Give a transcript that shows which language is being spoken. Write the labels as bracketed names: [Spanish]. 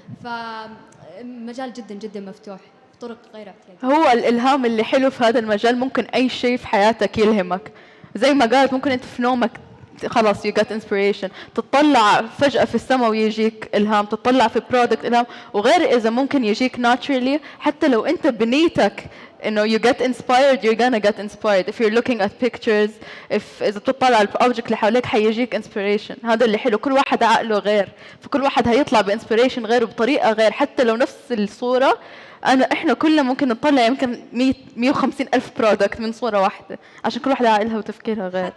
[Arabic] فمجال جدا جدا مفتوح بطرق غير اعتيادية. هو الإلهام اللي حلو في هذا المجال، ممكن أي شيء في حياتك يلهمك. زي ما قالت ممكن أنت في نومك خلاص [English] you got inspiration، [Arabic] تطلع فجأة في السماء ويجيك إلهام، تطلع في product إلهام، وغير إذا ممكن يجيك naturally. حتى لو أنت بنيتك إنه [English] you get inspired you're gonna get inspired if you're looking at pictures. [Arabic] إذا بتطلع على الأوبجكت اللي حواليك حيجيك inspiration. هذا اللي حلو، كل واحد عقله غير، فكل واحد هيطلع بinspiration غير وبطريقة غير. حتى لو نفس الصورة إحنا كلنا ممكن نطلع يمكن 150 ألف برودكت من صورة واحدة، عشان كل واحدة عقلها وتفكيرها غير.